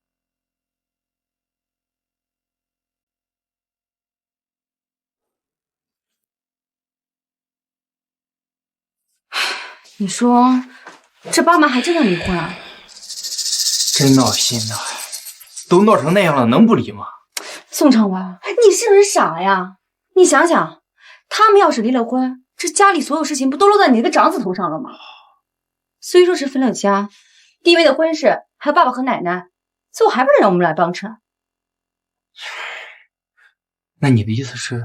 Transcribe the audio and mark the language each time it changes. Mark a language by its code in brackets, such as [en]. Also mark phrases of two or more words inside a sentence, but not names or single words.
[zh] 你說這爸媽還真要離婚啊？真鬧心吶！都鬧成那樣了，能不離嗎？宋長文，你是不是傻呀？你想想，他們要是離了婚，這家裡所有事情不都落在你那個長子頭上了嗎？雖說是分了家，弟妹的婚事還有爸爸和奶奶，最後還不是讓我們來幫襯？那你的意思是？